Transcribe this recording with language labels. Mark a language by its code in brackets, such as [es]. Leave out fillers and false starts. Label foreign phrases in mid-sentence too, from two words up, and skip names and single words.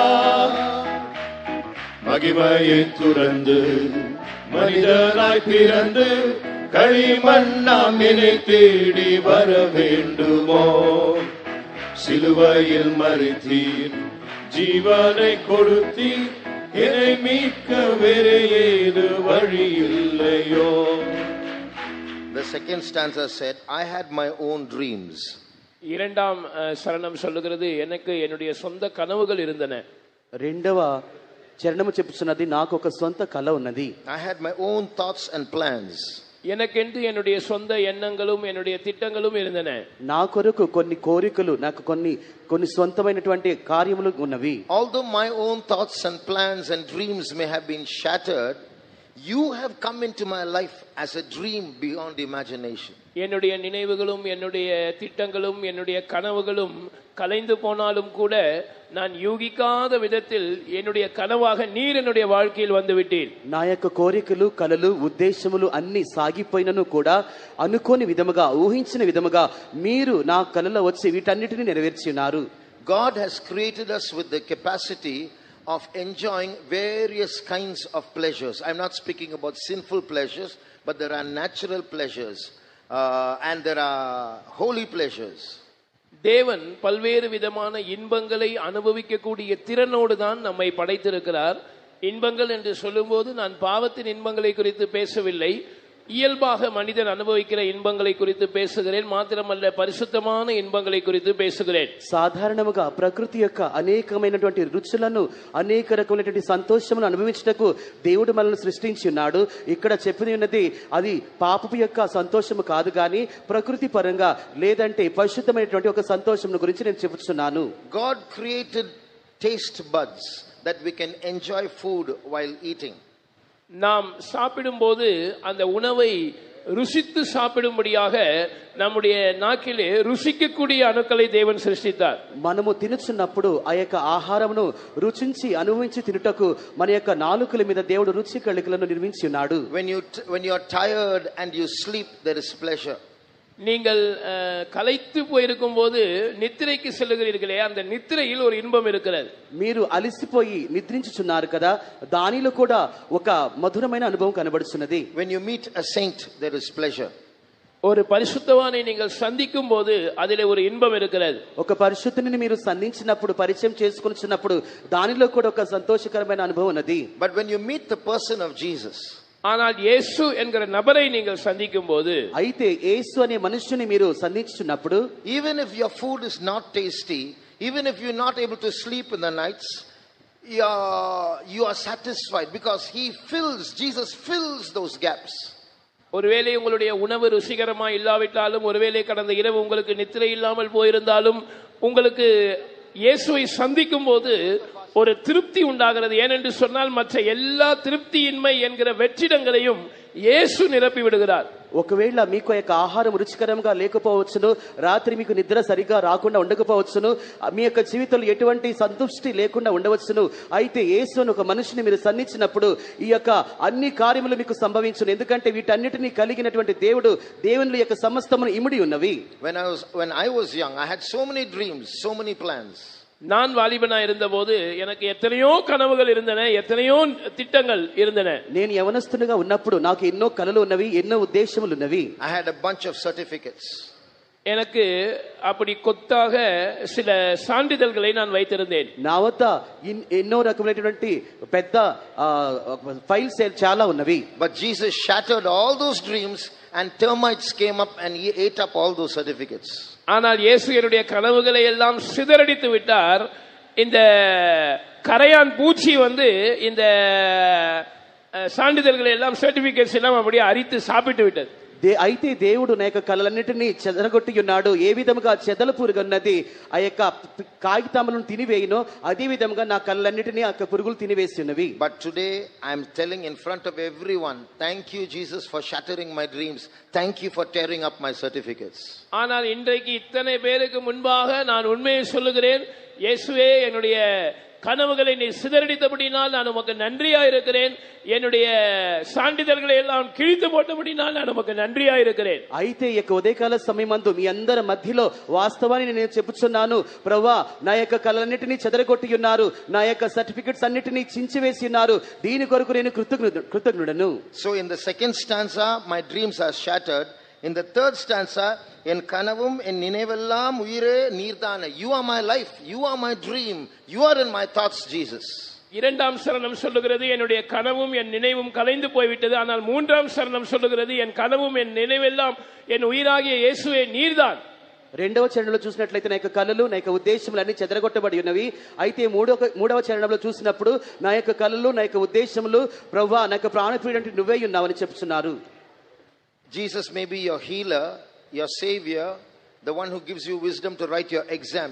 [ta] மகிமையை துறந்து மனிதனாய் பிறந்து களிமண்ணாம் என்னை தேடி வர வேண்டுமோ? சிலுவையில் மரித்தீர், ஜீவனை கொடுத்தீர், என்னை மீட்க வேறு ஏது வழி இல்லையோ? [en] The second stanza said, I had my own dreams. [ta] இரண்டாம் சரணம் சொல்லுகிறது, எனக்கு என்னுடைய சொந்த கனவுகள் இருந்தன. [te] రెండవ చరణము చెప్పుచున్నది, నాకు ఒక సొంత కల ఉన్నది. [en] I had my own thoughts and plans. [ta] எனக்கென்று என்னுடைய சொந்த எண்ணங்களும் என்னுடைய திட்டங்களும் இருந்தன. [te] నా కొరకు కొన్ని కోరికలు, నాకు కొన్ని సొంతమైనటువంటి కార్యములు ఉన్నవి. [en] Although my own thoughts and plans and dreams may have been shattered, you have come into my life as a dream beyond imagination. [ta] என்னுடைய நினைவுகளும் என்னுடைய திட்டங்களும் என்னுடைய கனவுகளும் கலைந்து போனாலும் கூட நான் யூகிக்காத விதத்தில் என்னுடைய கனவாக நீர் என்னுடைய வாழ்க்கையில் வந்து விட்டீர். [te] నా యొక్క కోరికలు, కలలు, ఉద్దేశములు అన్ని సాగిపోయినను కూడా అనుకోని విధముగా, ఊహించిన విధముగా మీరు నా కలలో వచ్చి వీటన్నిటిని నెరవేర్చి ఉన్నారు. [en] God has created us with the capacity of enjoying various kinds of pleasures. I'm not speaking about sinful pleasures, but there are natural pleasures and there are holy pleasures. [ta] தேவன் பல்வேறு விதமான இன்பங்களை அனுபவிக்கக்கூடிய திறனோடு தான் நம்மை படைத்திருக்கிறார். இன்பங்கள் என்று சொல்லும்போது நான் பாவத்தின் இன்பங்களை குறித்து பேசவில்லை, இயல்பாக மனிதன் அனுபவிக்கிற இன்பங்களை குறித்து பேசுகிறேன். மாத்திரமல்ல, பரிசுத்தமான இன்பங்களை குறித்து பேசுகிறேன். [te] సాధారణముగా ప్రకృతి యొక్క అనేకమైనటువంటి రుచులను, అనేక రకమైనటువంటి సంతోషములను అనుభవించుటకు దేవుడు మనల్ని సృష్టించి ఉన్నాడు. ఇక్కడ చెప్పినది ఉన్నది అది పాపపు యొక్క సంతోషము కాదు గాని ప్రకృతి పరంగా లేదంటే పరిశుద్ధమైనటువంటి ఒక సంతోషమును గురించి నేను చెబుతున్నాను. [en] God created taste buds that we can enjoy food while eating. [ta] நாம் சாப்பிடும்போது அந்த உணவை ருசித்து சாப்பிடும்படியாக நம்முடைய நாக்கிலே ருசிக்கக்கூடிய அணுக்களை தேவன் சிருஷ்டித்தார். [te] మనము తినుచున్నప్పుడు ఆ యొక్క ఆహారమును రుచించి అనుభవించి తినుటకు మన యొక్క నాలుకల మీద దేవుడు రుచి కళికలను నిర్మించి ఉన్నాడు. [en] When you are tired and you sleep, there is pleasure. [ta] நீங்கள் களைத்து போயிருக்கும் போது நித்திரைக்கு செல்லுகிறீர்களே, அந்த நித்திரையில் ஒரு இன்பம் இருக்கிறது. [te] మీరు అలసిపోయి నిద్రించుచున్నారు కదా, దానిలో కూడా ఒక మధురమైన అనుభవం కనబడుచున్నది. [en] When you meet a saint, there is pleasure. [ta] ஒரு பரிசுத்தவானை நீங்கள் சந்திக்கும் போது அதிலே ஒரு இன்பம் இருக்கிறது. [te] ఒక పరిశుద్ధుని మీరు సంధించినప్పుడు పరిచయం చేసుకున్నప్పుడు దానిలో కూడా ఒక సంతోషకరమైన అనుభవం ఉన్నది. [en] But when you meet the person of Jesus, [ta] ஆனால் இயேசு என்கிற நபரை நீங்கள் சந்திக்கும் போது, [te] అయితే యేసు అనే మనుష్యుని మీరు సంధించున్నప్పుడు, [en] even if your food is not tasty, even if you're not able to sleep in the nights, you are satisfied because Jesus fills those gaps. [ta] ஒருவேளை உங்களுடைய உணவு ருசிகரமா இல்லாவிட்டாலும், ஒருவேளை கடந்த இரவு உங்களுக்கு நித்திரை இல்லாமல் போயிருந்தாலும், உங்களுக்கு இயேசுவை சந்திக்கும் போது ஒரு திருப்தி உண்டாகிறது. ஏனென்று சொன்னால் மற்ற எல்லா திருப்தியின்மை என்கிற வெற்றிடங்களையும் இயேசு நிரப்பி விடுகிறார். [te] ఒకవేళ మీకు యొక్క ఆహారం రుచికరంగా లేకపోవచ్చును, రాత్రి మీకు నిద్ర సరిగా రాకుండా ఉండకపోవచ్చును, మీ యొక్క జీవితంలో ఎటువంటి సంతృష్టి లేకుండా ఉండవచ్చును. అయితే యేసును ఒక మనిషిని మీరు సన్నిధించినప్పుడు ఈ యొక్క అన్ని కార్యములు మీకు సంభవించును. ఎందుకంటే వీటన్నిటిని కలిగినటువంటి దేవుని యొక్క సమస్తమును ఇమిడి ఉన్నవి. [en] When I was young, I had so many dreams, so many plans. [ta] நான் வாலிபனா இருந்த போது எனக்கு எத்தனையோ கனவுகள் இருந்தன, எத்தனையோ திட்டங்கள் இருந்தன. [te] నేను యవనస్తునిగా ఉన్నప్పుడు నాకు ఎన్నో కలలు ఉన్నవి, ఎన్నో ఉద్దేశములు ఉన్నవి. [en] I had a bunch of certificates. [ta] எனக்கு அப்படி கொத்தாக சில சான்றிதழ்களை நான் வைத்திருந்தேன். [te] నా వద్ద ఎన్నో రకమైనటువంటి పెద్ద ఫైల్స్ చాలా ఉన్నవి. [en] But Jesus shattered all those dreams and termites came up and he ate up all those certificates. [ta] ஆனால் இயேசு என்னுடைய கனவுகளை எல்லாம் சிதறடித்து விட்டார். இந்த கரையான் பூச்சி வந்து இந்த சான்றிதழ்களை எல்லாம், சர்டிபிகேட்ஸ் எல்லாம் அப்படியே அரித்து சாப்பிட்டு விட்டது. [te] అయితే దేవుడు నా యొక్క కళలన్నిటినీ చెదరగొట్టి ఉన్నాడు. ఏ విధముగా చెదల పురుగున్నది ఆ యొక్క కాగితములను తినివేయునో అదే విధముగా నా కళలన్నిటినీ ఆ పురుగులు తినివేసి ఉన్నవి. [en] But today I am telling in front of everyone, thank you Jesus for shattering my dreams, thank you for tearing up my certificates. [ta] ஆனால் இன்றைக்கு இத்தனை பேருக்கு முன்பாக நான் உண்மையை சொல்லுகிறேன், இயேசுவே என்னுடைய கனவுகளை நீ சிதறடித்தபடினால் நான் உமக்கு நன்றியா இருக்கிறேன், என்னுடைய சான்றிதழ்களை எல்லாம் கிழித்து போட்டபடினால் நான் உமக்கு நன்றியா இருக்கிறேன். [te] అయితే ఈ యొక్క ఉదయకాల సమయమందు మీ అందరి మధ్యలో వాస్తవాన్ని నేను చెప్పుచున్నాను. ప్రభువా, నా యొక్క కళలన్నిటినీ చెదరగొట్టి ఉన్నారు, నా యొక్క సర్టిఫికెట్స్ అన్నిటినీ చించివేసి ఉన్నారు, దీని కొరకు నేను కృతజ్ఞుడను. [en] So in the second stanza my dreams are shattered. In the third stanza, [ta] என் கனவும் என் நினைவெல்லாம் உயிரே நீர்தானா, [en] you are my life, you are my dream, you are in my thoughts Jesus. [ta] இரண்டாம் சரணம் சொல்லுகிறது என்னுடைய கனவும் என் நினைவும் கலைந்து போய்விட்டது. ஆனால் மூன்றாம் சரணம் சொல்லுகிறது என் கனவும் என் நினைவெல்லாம் என் உயிராகிய இயேசுவே நீர்தான். [te] రెండవ చరణంలో చూసినట్లయితే నా యొక్క కళలు నా యొక్క ఉద్దేశములు అన్ని చెదరగొట్టబడి ఉన్నవి. అయితే మూడవ చరణంలో చూసినప్పుడు నా యొక్క కళలు నా యొక్క ఉద్దేశములు ప్రభువా నా యొక్క ప్రాణప్రియుడంటే నువ్వే ఉన్నావని చెప్తున్నారు. [en] Jesus may be your healer, your savior, the one who gives you wisdom to write your exams.